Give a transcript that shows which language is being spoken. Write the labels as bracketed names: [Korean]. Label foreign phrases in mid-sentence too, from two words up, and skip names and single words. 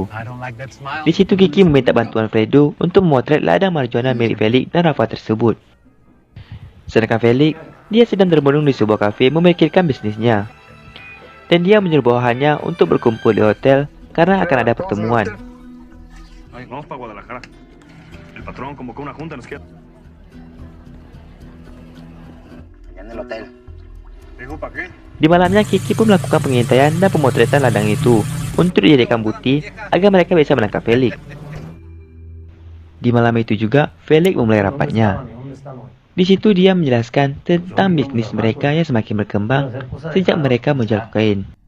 [Indonesian] Di situ Kiki meminta bantuan Fredo untuk memotret ladang marijuana milik Felix dan Rafa tersebut. Sedangkan Felix, dia sedang termenung di sebuah kafe memikirkan bisnisnya. Dan dia menyuruh bawahannya untuk berkumpul di hotel karena akan ada pertemuan. [Spanish] Vamos para Guadalajara. El patrón convocó una junta, nos queda. Allá en el hotel. Dijo, ¿para qué? [Indonesian] Di malamnya Kiki pun melakukan pengintaian dan pemotretan ladang itu untuk dijadikan bukti agar mereka bisa menangkap Felix. Di malam itu juga Felix memulai rapatnya. Di situ dia menjelaskan tentang bisnis mereka yang semakin berkembang sejak mereka menjual kokain.